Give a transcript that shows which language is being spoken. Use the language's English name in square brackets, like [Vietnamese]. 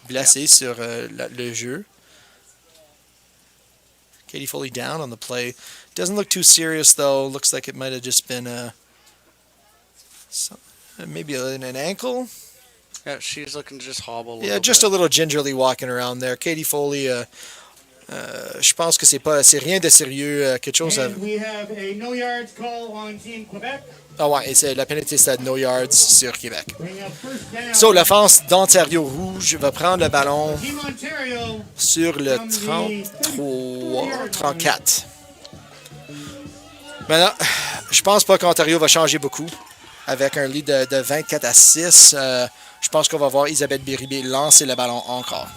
[French] Blessé sur le jeu. [English] Katie Foley down on the play. Doesn't look too serious though. Looks like it might have just been maybe an ankle. Yeah, she's looking to just hobble. Yeah, just a little gingerly walking around there. [French] Katie Foley, je pense que c'est rien de sérieux. Quelque chose. [English] We have a no yards call on Team Quebec. [French] Ah ouais, et la pénalité c'est no yards sur Québec. So, l'offense d'Ontario Rouge va prendre le ballon sur le 34. Maintenant, je pense pas qu'Ontario va changer beaucoup. Avec un lead de 24-6, je pense qu'on va voir Isabelle Béribé lancer le ballon encore.